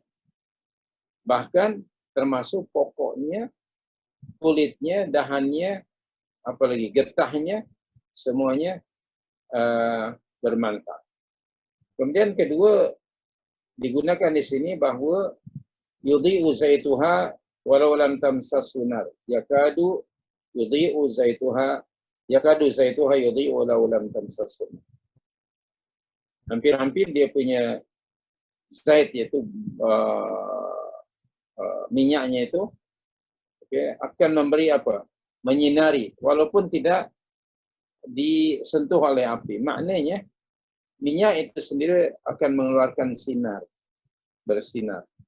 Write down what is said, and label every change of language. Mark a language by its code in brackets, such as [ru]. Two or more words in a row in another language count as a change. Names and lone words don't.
[ms] Bahkan termasuk pokoknya, kulitnya, dahannya, apalagi getahnya, semuanya bermanfaat. Kemudian kedua, digunakan di sini bahawa [ar] يضيء زيتها ولو لم تمسسه نار. يكاد يضيء زيتها يضيء ولو لم تمسسه نار. [ms] Hampir-hampir dia punya zait, iaitu minyaknya itu akan memberi apa? Menyinari walaupun tidak disentuh oleh api. Maknanya minyak itu sendiri akan mengeluarkan sinar, bersinar.